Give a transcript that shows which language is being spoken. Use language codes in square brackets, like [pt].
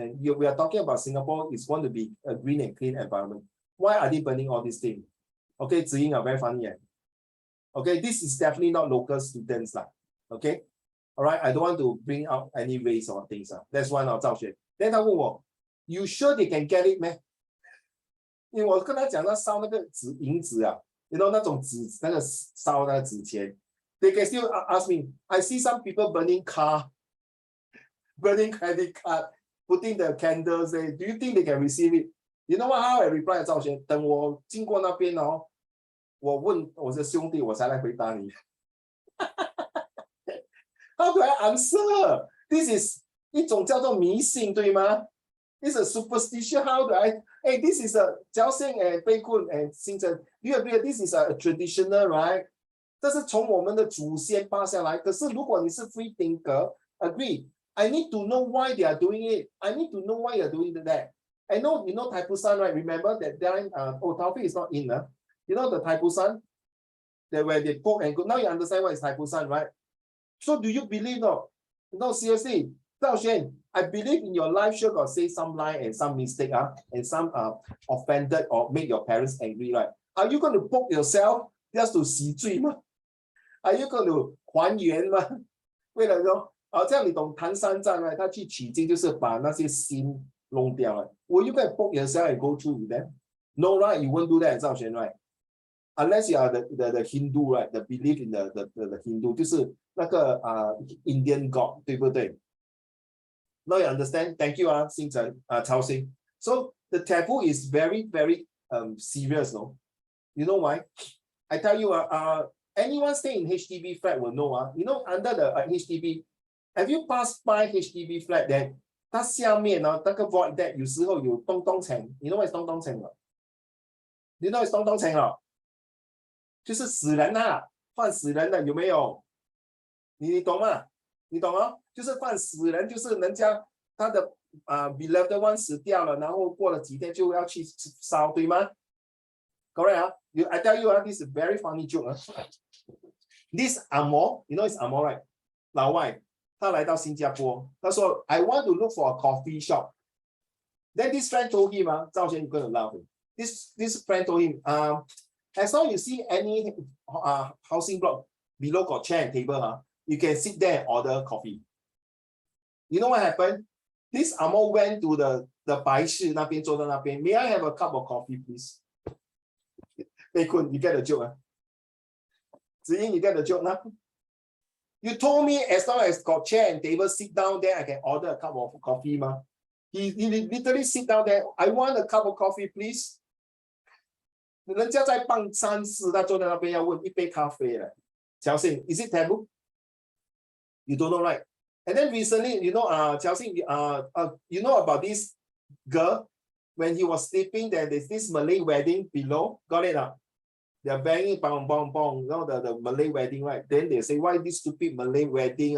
[en] And we are talking about Singapore is going to be a green and clean environment. Why are they burning all these things? Okay, Ziying are very funny. Okay, this is definitely not local students. Okay, all right, I don't want to bring out any race or things. That's why now Zhao Xuan. Then [zh] 他问我, [en] you sure they can get it, man? [zh] 因为我跟他讲那烧那个银子you know 那种纸那个烧那个纸钱 [en] they can still ask me. I see some people burning car, burning credit card, putting the candles there. Do you think they can receive it? You know what? How I reply [zh] 赵轩，等我经过那边我问我的兄弟，我才来回答你。 [en] How do I answer? This is [zh] 一种叫做迷信，对吗？ [en] This is a superstition. How do I? Hey, this is a Jiao Xing and Pei Kun and Xing Chen. You agree? This is a traditional, right? [zh] 这是从我们的祖先passed下来。可是如果你是 free thinker, agree? [en] I need to know why they are doing it. I need to know why you are doing that. I know, you know Taipusan, right? Remember that time, Taufik is not in. You know the Taipusan? That where they poke and go. Now you understand what is Taipusan, right? So do you believe no? No, seriously. Zhao Xuan, I believe in your life sure got say some lie and some mistake, and some offended or make your parents angry, right? Are you going to poke yourself just to [zh] 洗罪吗? [en] Are you going to [zh] 还原吗？为了说，好像你懂唐三藏啊，他去取经就是把那些心弄掉了。 [en] Will you go and poke yourself and go through with them? No, right? You won't do that, 赵璇, right? Unless you are the Hindu, right? The belief in the Hindu, [zh] 就是那个 [en] Indian God, 对不对? Now you understand? Thank you, Xing Chen, Cao Xing. So the taboo is very, very serious, no? You know why? I tell you, anyone stay in HDB flat will know, you know, under the HDB, have you passed by HDB flat that [zh] 它下面那个 [en] void deck [zh] 有时候有东东层 [en] ，you know what is 东东层了 ？You know what is 东东层了？ [zh] 就是死人放死人的有没有？你懂吗？你懂哦？就是放死人，就是人家他的beloved one 死掉了，然后过了几天就要去烧，对吗 ？ [en] Correct I tell you this is a very funny joke This Amor, you know it's Amor, right? [zh] 老外他来到新加坡，他说 [en] I want to look for a coffee shop Then this friend told him, Zhao Xuan, you're gonna laugh. This friend told him, as long as you see any housing block below got chair and table, you can sit there and order coffee. You know what happened? This Amo went to the [zh] 白事那边坐在那边. [en] May I have a cup of coffee, please? They couldn't. You get the joke, Ziying, you get the joke now? You told me as long as got chair and table, sit down there, I can order a cup of coffee, ma. He literally sit down there. I want a cup of coffee, please. [zh] 人家在办丧事，他坐在那边要问一杯咖啡了。 [en] Qiao Xing, is it taboo? You don't know, right? And then recently, you know, Qiao Xing, you know about this girl when he was sleeping? There's this Malay wedding below. Got it? They're banging, bong, bong, bong. You know the Malay wedding, right? Then they say, why this stupid Malay wedding?